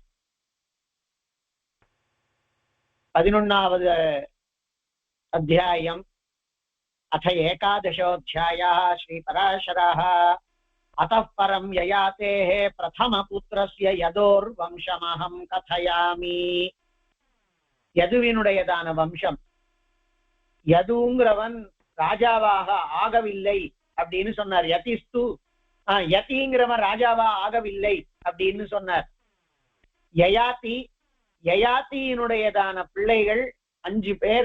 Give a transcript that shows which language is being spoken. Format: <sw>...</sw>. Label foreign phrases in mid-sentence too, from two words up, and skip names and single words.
<sa>11வது अध्यायम् अथ एकादशोऽध्यायः। श्रीपराशरः अतः परं ययातेः प्रथमपुत्रस्य यदोर्वंशमहं कथयामि.</sa> <ta>யதுவினுடையதான வம்சம். யதுங்கிறவன் ராஜாவாக ஆகவில்லை அப்படின்னு சொன்னார். யதிங்கிறவன் ராஜாவா ஆகவில்லை அப்படின்னு சொன்னார். யயாத்தியினுடையதான பிள்ளைகள் 5 பேர்.</ta>